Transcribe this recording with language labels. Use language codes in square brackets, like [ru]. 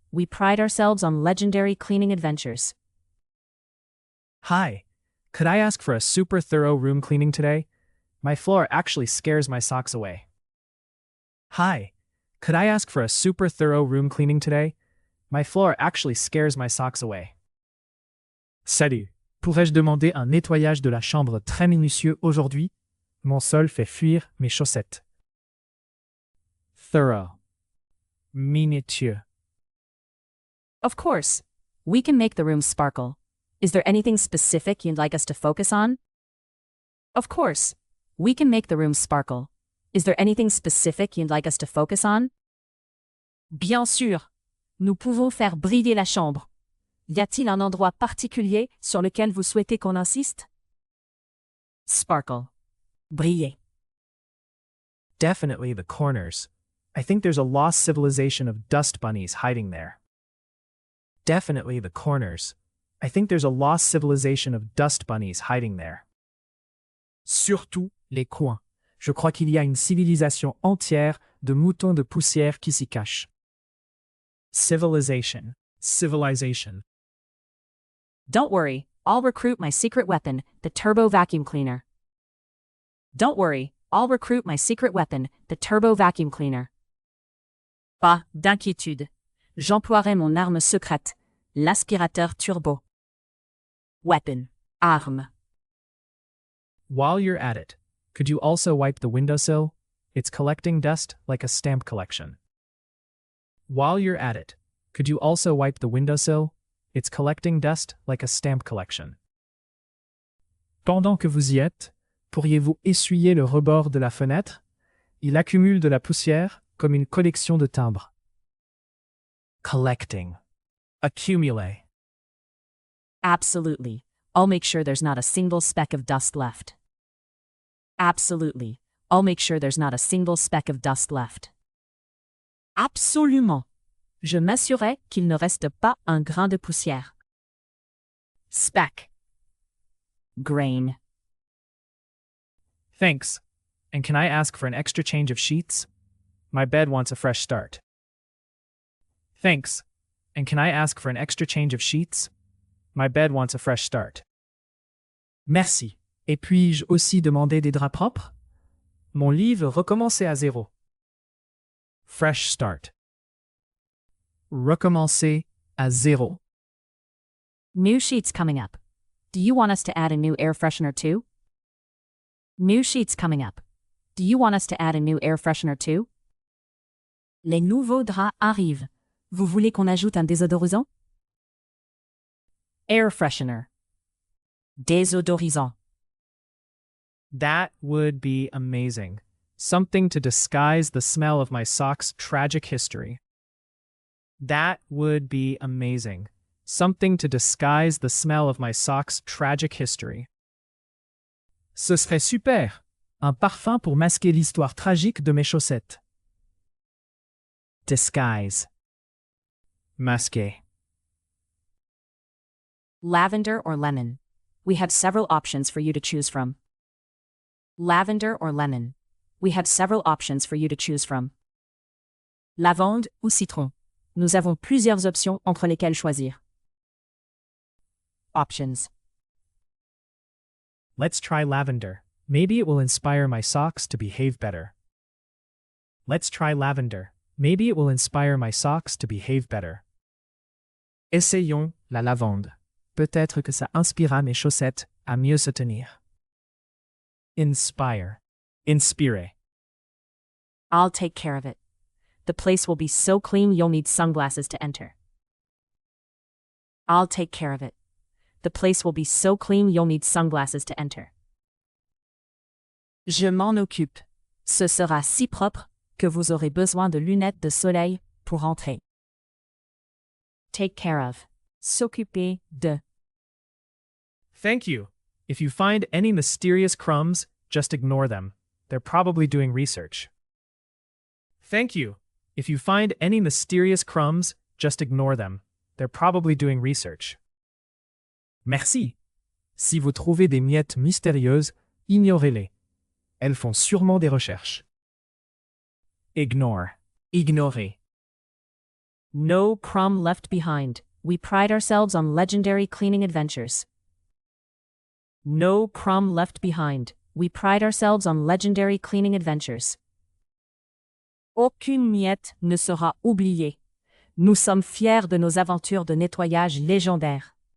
[en] We pride ourselves on legendary cleaning adventures. Hi, could I ask for a super thorough room cleaning today? My floor actually scares my socks away. Hi, could I ask for a super thorough room cleaning today? My floor actually scares my socks away. [fr] Salut, pourrais-je demander un nettoyage de la chambre très minutieux aujourd'hui? Mon sol fait fuir mes chaussettes. [en] Thorough. Minutieux. Of course. We can make the room sparkle. Is there anything specific you'd like us to focus on? Of course. We can make the room sparkle. Is there anything specific you'd like us to focus on? [fr] Bien sûr. Nous pouvons faire briller la chambre. Y a-t-il un endroit particulier sur lequel vous souhaitez qu'on insiste? [en] Sparkle. Briller. Definitely the corners. I think there's a lost civilization of dust bunnies hiding there. Definitely the corners. I think there's a lost civilization of dust bunnies hiding there. [fr] Surtout les coins. Je crois qu'il y a une civilisation entière de moutons de poussière qui s'y cachent. [en] Civilization. Civilization. Don't worry, I'll recruit my secret weapon, the turbo vacuum cleaner. Don't worry, I'll recruit my secret weapon, the turbo vacuum cleaner. [fr] Pas d'inquiétude. J'emploierai mon arme secrète, l'aspirateur turbo. [en] Weapon. Arme. While you're at it, could you also wipe the windowsill? It's collecting dust like a stamp collection. While you're at it, could you also wipe the windowsill? It's collecting dust like a stamp collection. [fr] Pendant que vous y êtes, pourriez-vous essuyer le rebord de la fenêtre? Il accumule de la poussière comme une collection de timbres. [en] Collecting. Accumulate. Absolutely. I'll make sure there's not a single speck of dust left. Absolutely. I'll make sure there's not a single speck of dust left. [fr] Absolument. Je m'assurerai qu'il ne reste pas un grain de poussière. [en] Speck. Grain. Thanks. And can I ask for an extra change of sheets? My bed wants a fresh start. Thanks. And can I ask for an extra change of sheets? My bed wants a fresh start. [fr] Merci. Et puis-je aussi demander des draps propres? Mon lit veut recommencer à zéro. [en] Fresh start. [fr] Recommencer à zéro. [en] New sheets coming up. Do you want us to add a new air freshener too? New sheets coming up. Do you want us to add a new air freshener too? [fr] Les nouveaux draps arrivent. Vous voulez qu'on ajoute un désodorisant? [en] Air freshener. Désodorisant. That would be amazing. Something to disguise the smell of my socks' tragic history. That would be amazing. Something to disguise the smell of my socks' tragic history. [fr] Ce serait super. Un parfum pour masquer l'histoire tragique de mes chaussettes. [en] Disguise. Masquer. Lavender or lemon. We have several options for you to choose from. Lavender or lemon. We have several options for you to choose from. [fr] Lavande ou citron. Nous avons plusieurs options entre lesquelles choisir. [en] Options. Let's try lavender. Maybe it will inspire my socks to behave better. Let's try lavender. Maybe it will inspire my socks to behave better. [fr] Essayons la lavande. Peut-être que ça inspirera mes chaussettes à mieux se tenir. [en] Inspire. Inspire. I'll take care of it. The place will be so clean you'll need sunglasses to enter. I'll take care of it. The place will be so clean you'll need sunglasses to enter. [fr] Je m'en occupe. Ce sera si propre que vous aurez besoin de lunettes de soleil pour entrer. [en] Take care of. [fr] S'occuper de. [en] Thank you. If you find any mysterious crumbs, just ignore them. They're probably doing research. Thank you. If you find any mysterious crumbs, just ignore them. They're probably doing research. [fr] Merci. Si vous trouvez des miettes mystérieuses, ignorez-les. Elles font sûrement des recherches. [en] Ignore. Ignorer. No crumb left behind. We pride ourselves on legendary cleaning adventures. No crumb left behind. We pride ourselves on legendary cleaning adventures. [fr] Aucune miette ne sera oubliée. Nous sommes fiers de nos aventures de nettoyage légendaires.